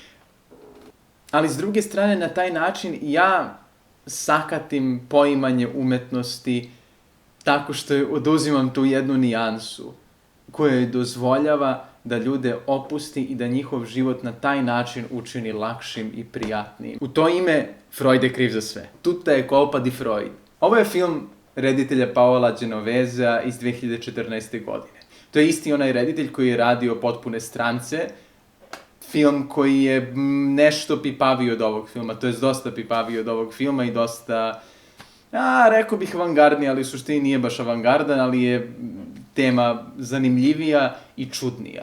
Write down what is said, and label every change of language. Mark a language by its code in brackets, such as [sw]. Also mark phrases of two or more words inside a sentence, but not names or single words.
[sr] Ali s druge strane, na taj način ja sakatim poimanje umetnosti tako što oduzimam tu jednu nijansu koja joj dozvoljava da ljude opusti i da njihov život na taj način učini lakšim i prijatnijim. U to ime, Freud je kriv za sve. [it] Tutta je colpa di Freud. [sr] Ovo je film reditelja Paola Genovesea iz 2014. godine. To je isti onaj reditelj koji je radio Potpune strance, film koji je nešto pipaviji od ovog filma, to je dosta pipaviji od ovog filma i dosta, rekao bih avangardni, ali u suštini nije baš avangardan, ali je tema zanimljivija i čudnija.